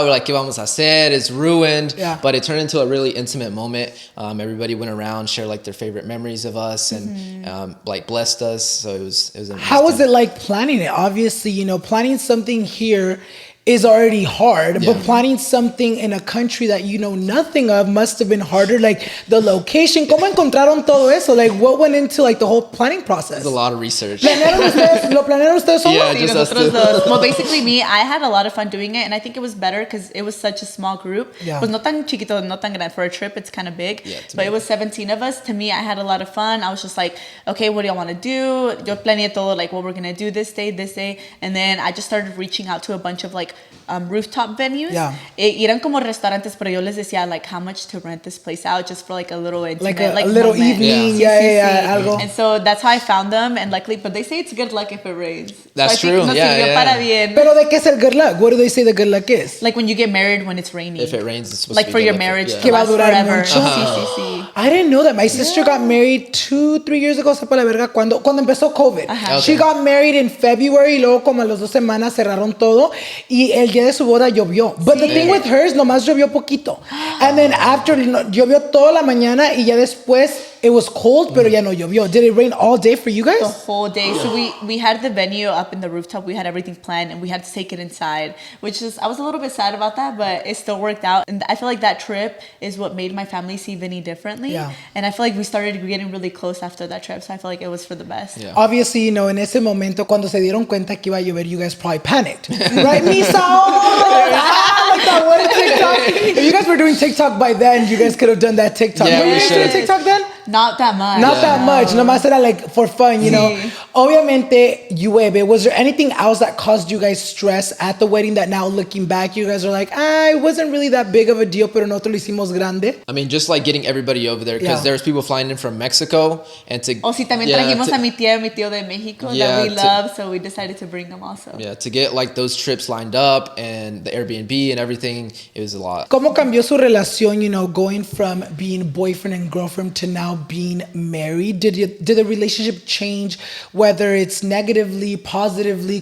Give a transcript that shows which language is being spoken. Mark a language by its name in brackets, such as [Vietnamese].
[English] We were like, [Spanish] ¿Qué vamos a hacer? [English] It's ruined. But it turned into a really intimate moment. Everybody went around, shared like their favorite memories of us, and like blessed us. So it was amazing. How was it like planning it? Obviously, you know, planning something here is already hard, but planning something in a country that you know nothing of must have been harder. Like the location, [Spanish] ¿cómo encontraron todo eso? [English] Like what went into like the whole planning process? There's a lot of research. [Spanish] ¿Lo planearon ustedes solos? [English] Yeah, just us two. Well, basically me, I had a lot of fun doing it, and I think it was better because it was such a small group. [Spanish] Pues no tan chiquito, no tan grande. [English] For a trip, it's kind of big. But it was 17 of us. To me, I had a lot of fun. I was just like, okay, what do y'all want to do? [Spanish] Yo planeé todo, [English] like what we're going to do this day. And then I just started reaching out to a bunch of like rooftop venues. [Spanish] Y eran como restaurantes, pero yo les decía [English] like how much to rent this place out just for like a little intimate, like a little moment. Evening. [Spanish] Algo. [English] And so that's how I found them, and luckily, but they say it's good luck if it rains. That's so true. [Spanish] Para bien. Pero de qué es el [English] good luck? What do they say the good luck is? Like when you get married when it's raining. If it rains, it's supposed like to be for good your luck marriage for, to last forever. [Spanish] Sí. [English] I didn't know that. My sister got married 2-3 years ago. [Spanish] Sepa la verga cuando empezó COVID. [English] She got married in February [Spanish] y luego como a las 2 semanas cerraron todo y el día de su boda llovió. [English] But the thing with hers, [Spanish] nomás llovió poquito. [English] And then after, [Spanish] llovió toda la mañana y ya después [English] it was cold, [Spanish] pero ya no llovió. [English] Did it rain all day for you guys? The whole day. So we had the venue up in the rooftop. We had everything planned, and we had to take it inside, which is, I was a little bit sad about that, but it still worked out. And I feel like that trip is what made my family see Vinny differently. And I feel like we started getting really close after that trip, so I feel like it was for the best. Obviously, you know, [Spanish] en ese momento, cuando se dieron cuenta que iba a llover, [English] you guys probably panicked. Right, Misa? Like that one TikTok. If you guys were doing TikTok by then, you guys could have done that TikTok. Yeah, were you guys doing TikTok then? Not that much. Not that much. [Spanish] Nomás era [English] like for fun, you know. [Spanish] Obviamente, llueve. [English] Was there anything else that caused you guys stress at the wedding that now looking back, you guys are like, it wasn't really that big of a deal, [Spanish] pero nosotros lo hicimos grande? [English] I mean, just like getting everybody over there, because there's people flying in from Mexico, and to... [Spanish] Oh, sí, también trajimos a mi tía y mi tío de Mexico [English] that we love, so we decided to bring them also. Yeah, to get like those trips lined up and the Airbnb and everything, it was a lot. [Spanish] ¿Cómo cambió su relación, [English] you know, going from being boyfriend and girlfriend to now being married? Did the relationship change, whether it's negatively, positively?